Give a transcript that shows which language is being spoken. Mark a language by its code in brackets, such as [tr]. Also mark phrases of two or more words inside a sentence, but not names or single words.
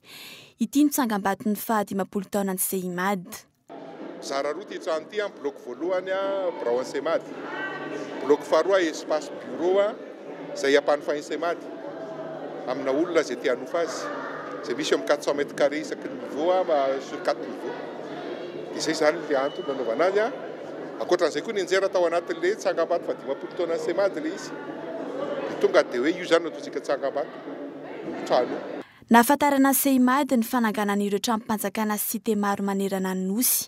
[mg] Ity no tsangam-baton'ny faha 50 taona ny CEIMAD. Zara roa ty trano ity amin'ny bloc voalohany biraon'ny CEIMAD. Bloc faharoa [fr] espace bureau [mg] zay ampanofainy CEIMAD amina olona zay tia hanofa azy. Zay misy amin'ny 400 [fr] mètres carrés [mg] isaky [fr] niveau sur 4 niveau. [mg] Dia izay zany le antony nanaovana azy. Ankoatran'izay koa ny anjera tao anatin'le tsangam-bato fa 50 taona ny CEIMAD le izy. Dia tonga dia hoe io zany no ataontsika tsangam-bato trano. Nahafantarana CEIMAD ny fananganan'ireo trano-mpanjakana sy cité maro manerana ny nosy.